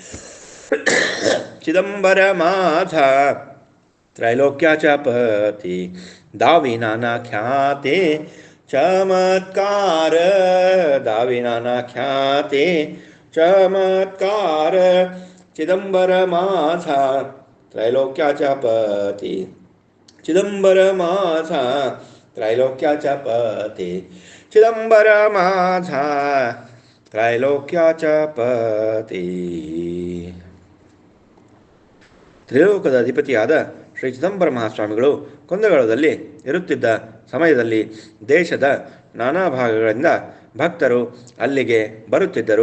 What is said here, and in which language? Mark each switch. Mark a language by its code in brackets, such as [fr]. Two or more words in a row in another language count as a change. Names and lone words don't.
[mr] चिदंबर माझा त्रैलोक्याचा पती, दाविनाना ख्याते चमत्कार, दाविनाना ख्याते चमत्कार, चिदंबर माझा त्रैलोक्याचा पती, चिदंबर माझा त्रैलोक्याचा पती, चिदंबर माझा त्रैलोक्याचा पती. [kn] ತ್ರಿಲೋಕದ ಅಧಿಪತಿಯಾದ ಶ್ರೀ ಚಿದಂಬರ ಮಹಾಸ್ವಾಮಿಗಳು ಕುಂದಗೋಳದಲ್ಲಿ ಇರುತ್ತಿದ್ದ ಸಮಯದಲ್ಲಿ ದೇಶದ ನಾನಾ ಭಾಗಗಳಿಂದ ಭಕ್ತರು ಅಲ್ಲಿಗೆ ಬರುತ್ತಿದ್ದರು.